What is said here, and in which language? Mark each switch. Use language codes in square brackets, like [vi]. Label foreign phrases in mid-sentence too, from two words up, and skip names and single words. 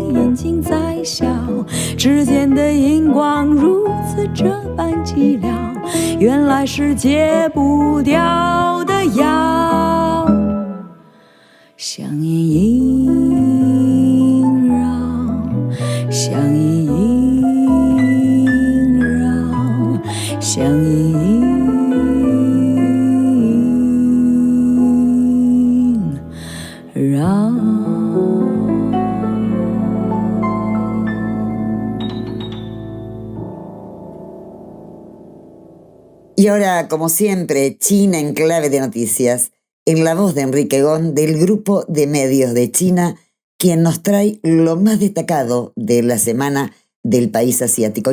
[zh] 眼睛在笑，指尖的荧光如此这般寂寥，原来是戒不掉的药，香烟萦绕，香烟萦绕，香烟萦绕。 [es] Y ahora, como siempre, China en clave de noticias, en la voz de Enrique Gon del Grupo de Medios de China, quien nos trae lo más destacado de la semana del país asiático.